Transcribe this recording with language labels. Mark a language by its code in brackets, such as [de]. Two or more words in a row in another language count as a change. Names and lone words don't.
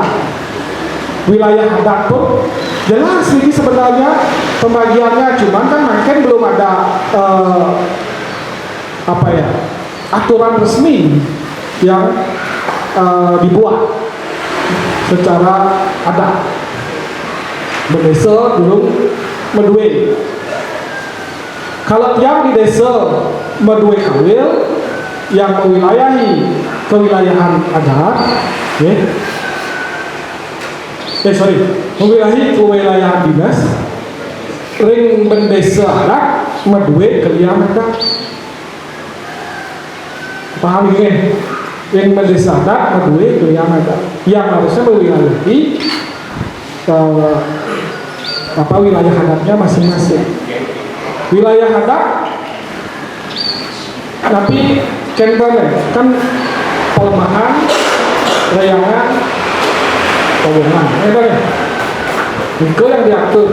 [id] Wilayah adat pun jelas ini sebenarnya pembagiannya, cuman kan mungkin belum ada aturan resmi yang dibuat secara adat. Desa belum medue. Kalau yang di desa medue kawil yang mewilayahi kewilayahan adat, mewilayahi kewilayahan dinas, [ban] ring bendesa adat medue kalian adat. [id] Paham ini? Yang bendesa adat medue kalian adat. Yang harusnya mewilayahi wilayah adatnya masing-masing. Wilayah adat tapi kan pelemahan, layangan, hubungan, itu yang diatur.